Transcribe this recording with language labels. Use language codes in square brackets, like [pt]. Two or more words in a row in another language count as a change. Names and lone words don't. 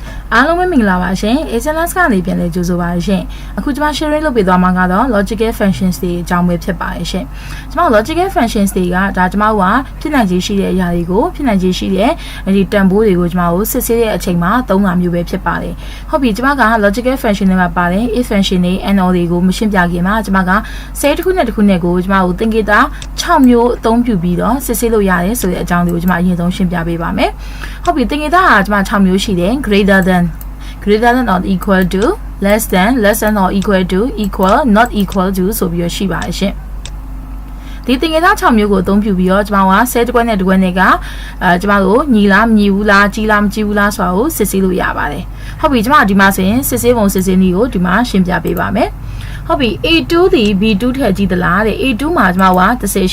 [my] အားလုံးပဲမင်္ဂလာပါရှင် HLS ကနေပြန်လည်ကြိုဆိုပါရှင်အခုကျွန်မ sharing လုပ်ပေးသွားမှာကတော့ [en] logical functions [my] တွေအကြောင်းပဲဖြစ်ပါတယ်ရှင်ကျွန်မ [en] logical functions [my] တွေကဒါကျွန်မတို့ကဖြစ်နိုင်ခြေရှိတဲ့အရာတွေကိုဖြစ်နိုင်ခြေရှိတဲ့ဒီတန်ဖိုးတွေကိုကျွန်မတို့စစ်ဆေးတဲ့အချိန်မှာသုံးတာမျိုးပဲဖြစ်ပါတယ်ဟုတ်ပြီကျွန်မက [en] logical function [my] တွေမှာပါတယ် [en] if function [my] တွေ and all တွေကိုမရှင်းပြခင်မှာကျွန်မကဆဲတစ်ခုနဲ့တစ်ခုနဲ့ကိုကျွန်မတို့သင်္ကေတ6မျိုးအသုံးပြုပြီးတော့စစ်ဆေးလို့ရတယ်ဆိုတဲ့အကြောင်းတွေကိုကျွန်မအရင်ဆုံးရှင်းပြပေးပါမယ်ဟုတ်ပြီသင်္ကေတကကျွန်မ6မျိုးရှိတယ် [en] greater than or equal to less than or equal to equal not equal to [my] ဆိုပြီးတော့ရှိပါတယ်ရှင်ဒီသင်္ကေတ6မျိုးကိုအသုံးပြုပြီးတော့ကျွန်မကဆဲတစ်ခွက်နဲ့တစ်ခွက်နဲ့ကကျွန်မတို့ညီလားမညီဘူးလားကြီးလားမကြီးဘူးလားဆိုတာကိုစစ်ဆေးလို့ရပါတယ် ဟုတ်ပြီကျွန်မဒီမှာဆိုရင်စစ်ဆေးပုံစစ်ဆေးနည်းကိုဒီမှာရှင်းပြပေးပါမယ်ဟုတ်ပြီ A2 ဒီ B2 ထည့်ကြည့်သလားတဲ့ A2 မှာကျွန်မက30